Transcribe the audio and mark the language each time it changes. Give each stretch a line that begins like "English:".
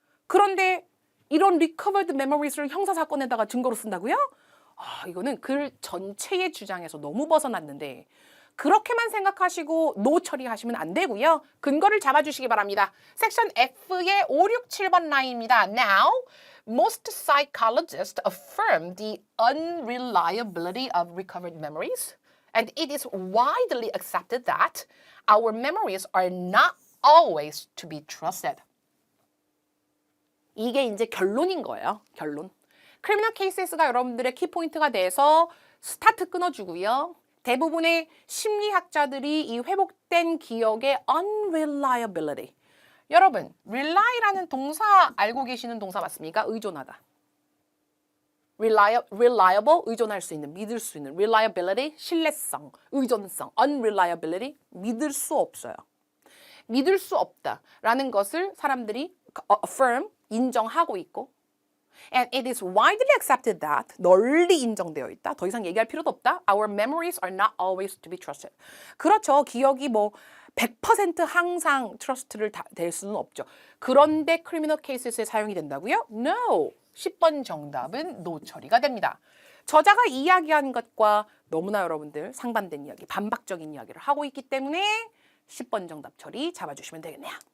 Korean: 그런데 이런 recovered memories를 형사사건에다가 증거로 쓴다고요? 이거는 글 전체의 주장에서 너무 벗어났는데 그렇게만 생각하시고 노 처리하시면 안 되고요. 근거를 잡아주시기 바랍니다. 섹션 F의 5, 6, 7번 라인입니다.
English: Now, most psychologists affirm the unreliability of recovered memories and it is widely accepted that our memories are not always to be trusted.
Korean: 이게 이제 결론인 거예요. 결론. 크리미널 케이스가 여러분들의 키포인트가 돼서 스타트 끊어주고요. 대부분의 심리학자들이 이 회복된 기억의 unreliability. 여러분, rely라는 동사 알고 계시는 동사 맞습니까? 의존하다. reliable, 의존할 수 있는, 믿을 수 있는. reliability, 신뢰성, 의존성. unreliability, 믿을 수 없어요. 믿을 수 없다라는 것을 사람들이 affirm, 인정하고 있고
English: and it is widely accepted that
Korean: 널리 인정되어 있다. 더 이상 얘기할 필요도 없다.
English: Our memories are not always to be trusted.
Korean: 그렇죠. 기억이 100% 항상 트러스트를 될 수는 없죠. 그런데 크리미널 케이스에 사용이 된다고요?
English: No.
Korean: 10번 정답은 no 처리가 됩니다. 저자가 이야기한 것과 너무나 여러분들 상반된 이야기, 반박적인 이야기를 하고 있기 때문에 10번 정답 처리 잡아주시면 되겠네요.